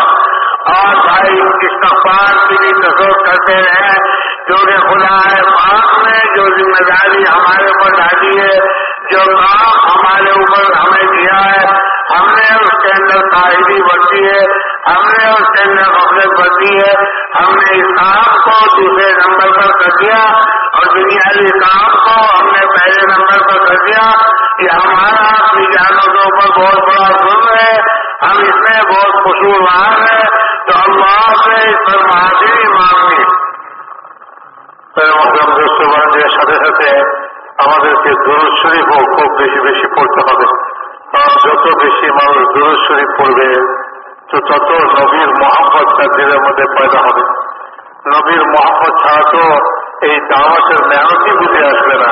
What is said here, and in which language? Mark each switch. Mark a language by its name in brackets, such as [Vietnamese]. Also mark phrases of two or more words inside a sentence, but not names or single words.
[Urdu] اور بھائی استغفار کی بھی کثرت کرتے رہے، کیونکہ خدا پاک نے جو ذمہ داری ہمارے اوپر ڈالی ہے، جو کام ہمارے اوپر ہمیں دیا ہے، ہم نے اس کے اندر تاہری برتی ہے، ہم نے اس کے اندر غفلت برتی ہے، ہم نے اس کام کو دوسرے نمبر پر کر دیا اور دنیاوی کام کو ہم نے پہلے نمبر پر کر دیا۔ یہ ہمارا اپنی جانوں کے اوپر بہت بڑا ظلم ہے، ہم اس میں بہت قصوروار ہیں۔ تو اللہ سے اس پر معافی مانگی. [Bangla] মহতরম দোস্ত বান্ধবের সাথে সাথে আমাদেরকে দুরূদ শরীফও খুব বেশি বেশি পড়তে হবে। কারণ যত বেশি মানুষ দুরূদ শরীফ পড়বে তো তত নবীর মহব্বত তার দিলের মধ্যে পয়দা হবে। নবীর মহব্বত ছাড়া তো এই দাওয়াতের মেহনতই বুঝে আসবে না।